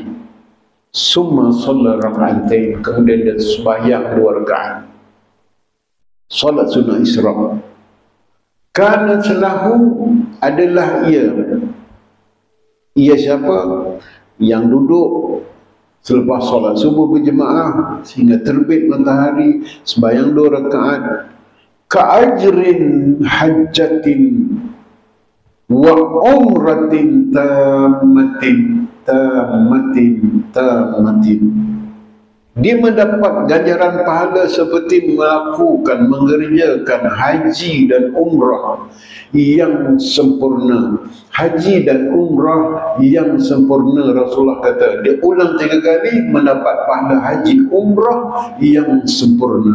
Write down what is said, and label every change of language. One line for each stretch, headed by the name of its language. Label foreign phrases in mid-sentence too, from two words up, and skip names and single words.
Arabic: ثم صلى ركعتين,
Malay: kemudian dia sembahyang 2 rakaat salat sunnah Isra.
Arabic: كان له,
Malay: adalah ia siapa? yang duduk selepas solat subuh berjemaah sehingga terbit matahari, sembahyang 2 rakaat,
Arabic: كأجر حجة وعمرة تامة.
Malay: Dia mendapat ganjaran pahala seperti mengerjakan haji dan umrah yang sempurna. Haji dan umrah yang sempurna, Rasulullah kata. Dia ulang 3 kali, mendapat pahala haji umrah yang sempurna.